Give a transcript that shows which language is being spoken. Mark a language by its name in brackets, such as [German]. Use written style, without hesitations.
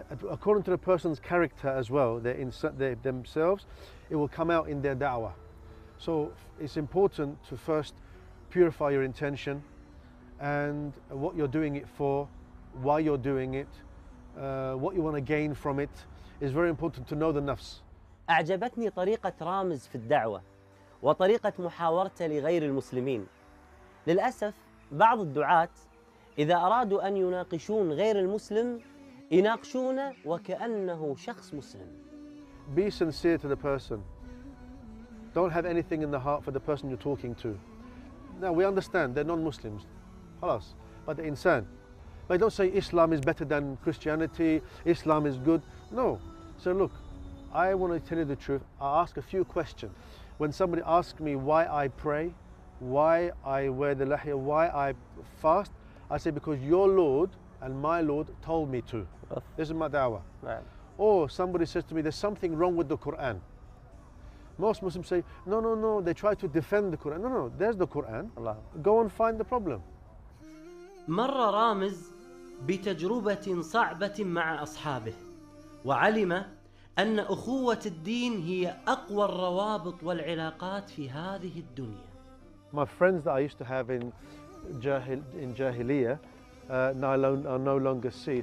[English] According to the person's character as well, themselves, it will come out in their da'wah. So it's important to first purify your intention and what you're doing it for, why you're doing it, what you want to gain from it. It's very important to know the nafs. [Arabic] أعجبتني طريقة رامز في الدعوة وطريقة محاورته لغير المسلمين. للأسف بعض الدعاة إذا أرادوا أن يناقشون غير المسلم يناقشونه وكأنه شخص مسلم. [English] Be sincere to the person. Don't have anything in the heart for the person you're talking to. Now we understand they're non-Muslims, خلاص, but they're insan. But don't say Islam is better than Christianity, Islam is good. No. So look, I want to tell you the truth. I ask a few questions. When somebody asks me why I pray, why I wear the lahiyah, why I fast, I say because your Lord and my Lord told me to. This is my da'wah. Right. Or somebody says to me, there's something wrong with the Quran. Most Muslims say, no, they try to defend the Quran. No, there's the Quran. Allah. Go and find the problem. [Arabic] مر رامز بتجربة صعبة مع أصحابه وعلم أن أخوة الدين هي أقوى الروابط والعلاقات في هذه الدنيا. [English] My friends that I used to have in Jahiliyyah I no longer see.